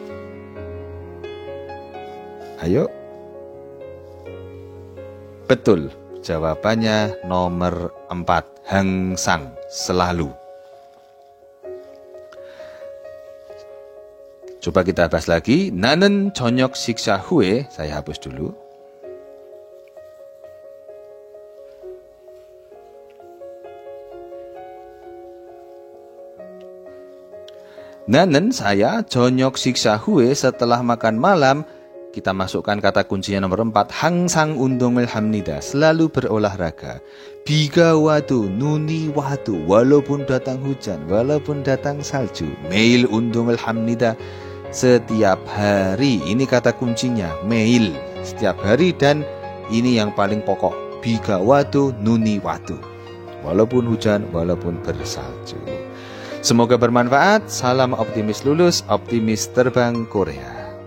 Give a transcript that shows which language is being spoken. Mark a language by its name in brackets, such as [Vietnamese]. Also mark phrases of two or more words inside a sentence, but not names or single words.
[Indonesian] Ayo. Betul, jawabannya nomor 4, hangsang, selalu. Coba kita bahas lagi. [Korean] 나는 저녁 식사 후에, [Indonesian] saya hapus dulu. [Korean] 나는 saya 저녁 식사 후에 [Indonesian] setelah makan malam. Kita masukkan kata kuncinya nomor 4. [Korean] 항상 운동을 합니다. [Indonesian] Selalu berolahraga. [Korean] 비가 와도 눈이 와도 [Indonesian] walaupun datang hujan, walaupun datang salju. [Korean] 매일 운동을 합니다. [Indonesian] Setiap hari. Ini kata kuncinya. 매일. Setiap hari dan ini yang paling pokok. [Korean] 비가 와도 눈이 와도. [Indonesian] Walaupun hujan, walaupun bersalju. Semoga bermanfaat. Salam optimis lulus, optimis terbang Korea.